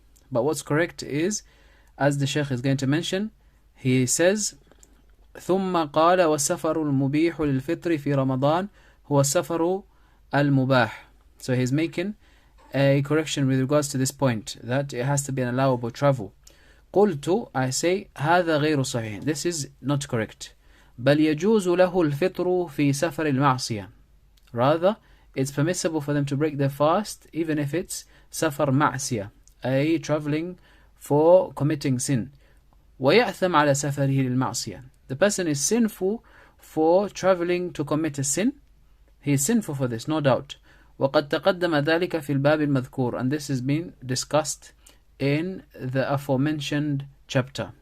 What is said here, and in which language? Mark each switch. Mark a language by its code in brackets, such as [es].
[en] But what's correct is, as the Sheikh is going to mention, he says, [ar] ثم قال والسفر المبيح للفطر في رمضان هو السفر المباح. [en] So he's making a correction with regards to this point, that it has to be an allowable travel. [ar] قلت, [en] I say, [ar] هذا غير صحيح. [en] This is not correct. [ar] بل يجوز له الفطر في سفر المعصية. [en] Rather, it's permissible for them to break their fast even if it's [ar] سفر معصية, [en] a traveling for committing sin. [ar] ويأثم على سفره للمعصية. [en] The person is sinful for traveling to commit a sin. He is sinful for this, no doubt. [ar] وقد تقدم ذلك في الباب المذكور, [en] and this has been discussed in the aforementioned chapter.